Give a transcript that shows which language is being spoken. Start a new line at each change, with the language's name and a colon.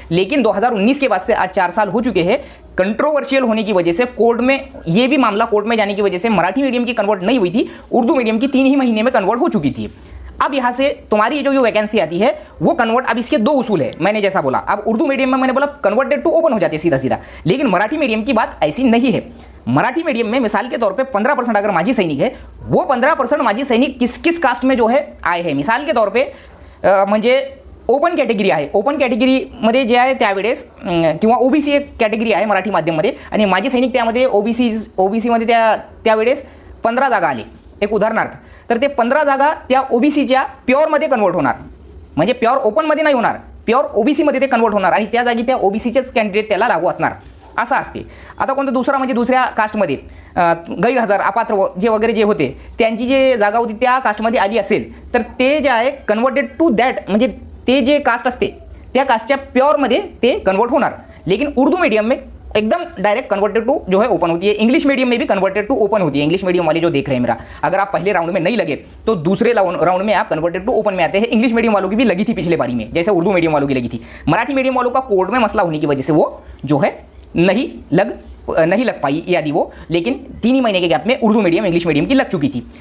Hindi: लेकिन 2019 के बाद से आज 4 साल हो चुके हैं, कंट्रोवर्शियल होने की वजह से कोर्ट में, ये भी मामला कोर्ट में जाने की वजह से मराठी मीडियम की कन्वर्ट नहीं हुई थी, उर्दू मीडियम की 3 ही महीने में कन्वर्ट हो चुकी थी। अब यहाँ से तुम्हारी जो वैकेंसी आती है वो कन्वर्ट, अब इसके 2 उसूल है, मैंने जैसा बोला। अब उर्दू मीडियम में मैंने बोला कन्वर्टेड टू ओपन हो जाती है सीधा सीधा, लेकिन मराठी मीडियम की बात ऐसी नहीं है। मराठी मीडियम में मिसाल के तौर पे 15% अगर माजी सैनिक है, वो 15% माजी सैनिक किस किस कास्ट में जो है आए हैं, मिसाल के तौर पर
Marathi: म्हणजे ओपन कॅटेगरी आहे, ओपन कॅटेगरीमध्ये जे आहे त्यावेळेस किंवा ओबीसी एक कॅटेगरी आहे मराठी माध्यममध्ये, आणि माजी सैनिक त्यामध्ये ओबीसीमध्ये त्यावेळेस 15 जागा आली एक उदाहरणार्थ, तर ते 15 जागा त्या ओबीसीच्या प्युअरमध्ये कन्वर्ट होणार, म्हणजे प्युअर ओपनमध्ये नाही होणार, प्युअर ओबीसीमध्ये ते कन्वर्ट होणार, आणि त्या जागी त्या ओबीसीचेच कॅन्डिडेट त्याला लागू असणार, असं असते। आता कोणतं दुसरा म्हणजे दुसऱ्या कास्टमध्ये गैरहजर अपात्र जे वगैरे जे होते त्यांची जे जागा होती त्या कास्टमध्ये आली असेल तर ते जे आहे कन्वर्टेड टू दॅट, म्हणजे ते जे कास्ट असते त्या कास्टच्या प्योरमध्ये ते कन्वर्ट होणार।
Hindi: लेकिन उर्दू मीडियम में एकदम डायरेक्ट कन्वर्टेड टू जो है ओपन होती है। इंग्लिश मीडियम में भी कन्वर्टेड टू ओपन होती है। इंग्लिश मीडियम वाले जो देख रहे हैं मेरा, अगर आप पहले राउंड में नहीं लगे तो दूसरे राउंड में आप कन्वर्टेड टू ओपन में आते हैं। इंग्लिश मीडियम वालों की भी लगी थी पिछले बारी में, जैसे उर्दू मीडियम वालों की लगी थी। मराठी मीडियम वालों का कोर्ट में मसला होने की वजह से वो जो है नहीं लग पाई यादी वो, लेकिन 3 ही महीने के गैप में उर्दू मीडियम इंग्लिश मीडियम की लग चुकी थी।